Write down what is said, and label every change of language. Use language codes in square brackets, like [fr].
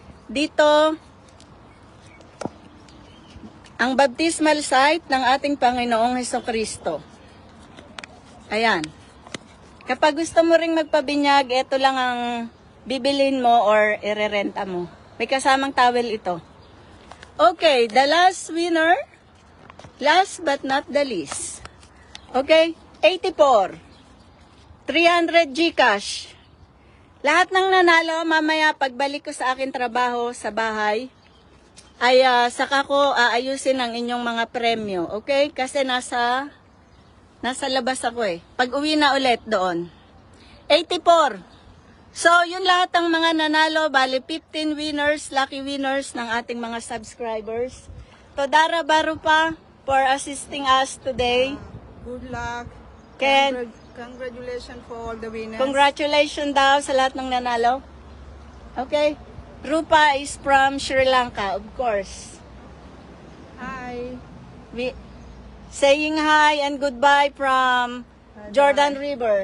[tl] Dito, ang baptismal site ng ating Panginoong Hesukristo. Ayan. Kapag gusto mo ring magpabinyag, ito lang ang bibilin mo or irerenta mo. May kasamang towel ito. [en] Okay, the last winner, last but not the least. Okay, 84. 300 Gcash. [tl] Lahat ng nanalo, mamaya pagbalik ko sa akin trabaho sa bahay, ay saka ko aayusin ang inyong mga premyo. Okay? Kasi nasa labas ako eh. Pag uwi na ulit doon. 84. So, yun lahat ng mga nanalo. Bali, 15 winners, lucky winners ng ating mga subscribers. [en] Todara Barupa for assisting us today. Good luck. Ken, Congratulations for all the winners. [tl] congratulations daw sa lahat ng nanalo. [en] Okay? Rupa is from Sri Lanka, of course. Hi. Saying hi and goodbye from Jordan River.